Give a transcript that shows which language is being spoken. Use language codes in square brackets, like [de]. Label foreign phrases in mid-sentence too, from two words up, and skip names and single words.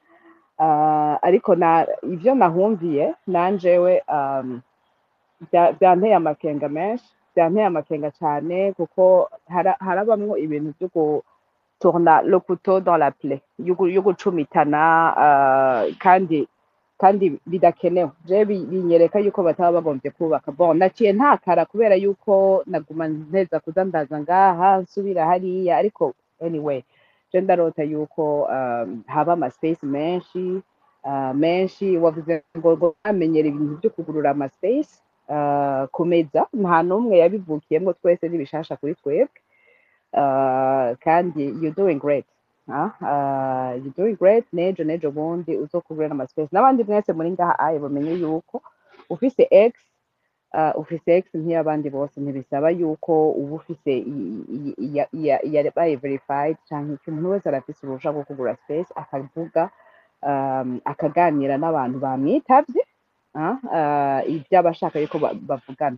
[rn] ariko ivyo nahumviye nanjewe byanteye amakenga menshi byanteye amakenga cyane kuko harabamwo ibintu byo [fr] tourna le couteau dans la plaie [rn] yugucumitana kandi bidakenewe. Je binyereka yuko bataba bagombye kubaka. Bon naciye ntakara kubera yuko naguma nteza kuzandaza ngaha nsubira hariya ariko anyway je ndarota yuko haba ama space menshi wavuze ngo amenyera ibintu byo kugurura ama space kumeza nta numwe yabivukiyemo twese nibishasha kuri twebwe. [en] Kandi you're doing great. You're doing great. [rn] Nejo bundi uzokugura ama space n'abandi mwese muri ngaha aye bamenye yuko ufise X nk'abandi bose ntibisaba yuko uba ufise yabaye verified cyangwa umuntu wese arafise uruhusha rwo kugura space akavuga akaganira n'abantu bamwitavye ibyo abashaka yuko bavugana.